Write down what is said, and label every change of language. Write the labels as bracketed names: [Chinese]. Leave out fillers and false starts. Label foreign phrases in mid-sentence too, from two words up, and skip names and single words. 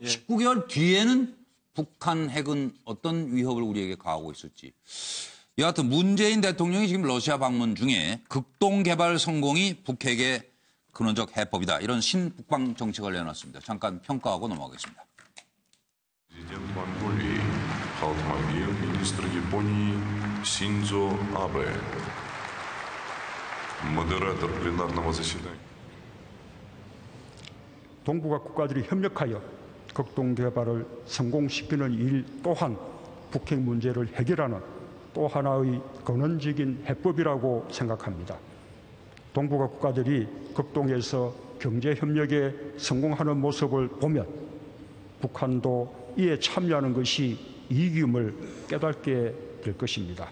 [Korean] 19개월 뒤에는 북한 핵은 어떤 위협을 우리에게 가하고 있을지. 여하튼 문재인 대통령이 지금 러시아 방문 중에 극동 개발 성공이 북핵의 근원적 해법이다. 이런 신북방 정책을 내놨습니다. 잠깐 평가하고 넘어가겠습니다. [Russian] Президент Монголии Халтмагер, министр Японии Синдзо Абе, модератор пленарного заседания. [Korean] 동북아 국가들이 협력하여 극동 개발을 성공시키는 일 또한 북핵 문제를 해결하는 또 하나의 근원적인 해법이라고 생각합니다. 동북아 국가들이 극동에서 경제 협력에 성공하는 모습을 보면 북한도 이에 참여하는 것이 이익임을 깨닫게 될 것입니다.